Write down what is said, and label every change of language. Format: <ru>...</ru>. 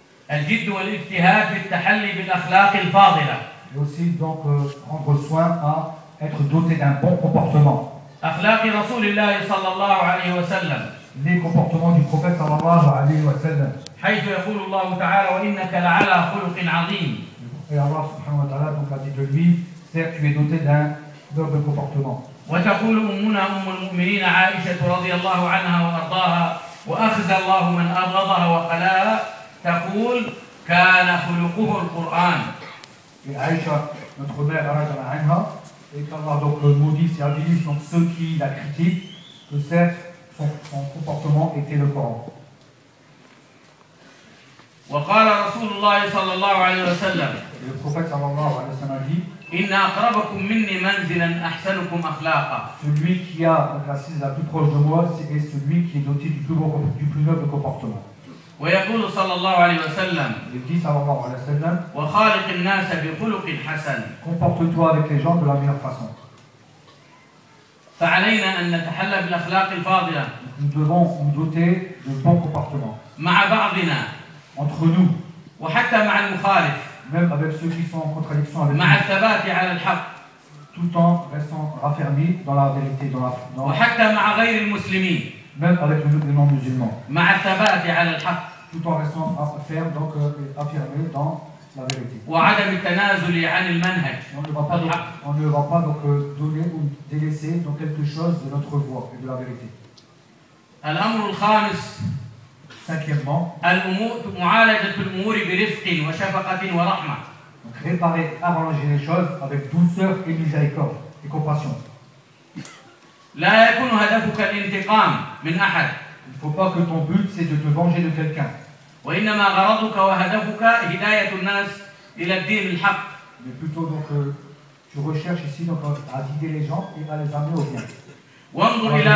<ar>الجد والاجتهاد في التحلي بالأخلاق الفاضلة.</ar> <fr>Et aussi donc prendre soin à être doté d'un bon comportement.</fr> <ar>أخلاق رسول الله صلى الله عليه وسلم.</ar> <fr>Les comportements du prophète</fr> <ar>صلى الله عليه وسلم. حيث يقول الله تعالى وإنك لعلى خلق عظيم.</ar> <fr>Et Allah</fr> <ar>سبحانه وتعالى</ar> <fr>donc a dit de lui, certes tu es doté d'un bon comportement.</fr> <ar>وتقول أمنا أم المؤمنين عائشة رضي الله عنها وأرضاها وأخذ الله من أبغضها وقلاها تقول كان خلقه القرآن.</ar> <fr>عائشة notre mère</fr> <ar>رضي الله عنها</ar> <fr>et qu'Allah donc le maudisse et abîme donc ceux qui la critiquent que certes son comportement était le Coran.</fr> <ar>وقال رسول الله صلى الله عليه وسلم.</ar> <fr>Et le prophète</fr> <ar>صلى الله عليه وسلم</ar> <fr>a dit</fr> <ar>إن أقربكم مني منزلا أحسنكم أخلاقا.</ar> <fr>Celui qui a donc l'assise la plus proche de moi c'est celui qui est doté du plus noble comportement.</fr> <ar>ويقول صلى الله عليه وسلم يجي صلى الله عليه وسلم وخالق الناس بخلق حسن</ar> <fr>comporte-toi avec les gens de la meilleure façon</fr> <ar>فعلينا ان نتحلى بالاخلاق الفاضله</ar> <fr>nous devons nous doter de bons comportements</fr> <ar>مع بعضنا</ar> <fr>entre nous</fr> <ar>وحتى مع المخالف</ar> <fr>même avec ceux qui sont en contradiction avec</fr> <ar>مع الثبات على الحق</ar> <fr>tout en restant raffermi dans la vérité dans la dans</fr> <ar>وحتى مع غير المسلمين</ar> <fr>même avec les non-musulmans</fr> <ar>مع الثبات على الحق</ar> <fr>tout en restant ferme donc affirmé dans la vérité</fr> <ar>وعدم التنازل عن المنهج</ar> <fr>on ne va pas donc donner ou délaisser donc quelque chose de notre voie et de la vérité</fr> <ar>الأمر الخامس</ar> <fr>cinquièmement</fr> <ar>معالجة الأمور برفق وشفقة ورحمة</ar> <fr>donc réparer arranger les choses avec douceur et miséricorde et compassion</fr> <ar>لا يكون هدفك الانتقام من أحد.</ar> <fr>Il faut pas que ton but c'est de te venger de quelqu'un.</fr> <ar>وإنما غرضك وهدفك هداية الناس إلى الدين الحق.</ar> <fr>Mais plutôt donc tu recherches ici donc à guider les gens et à les amener au bien.</fr>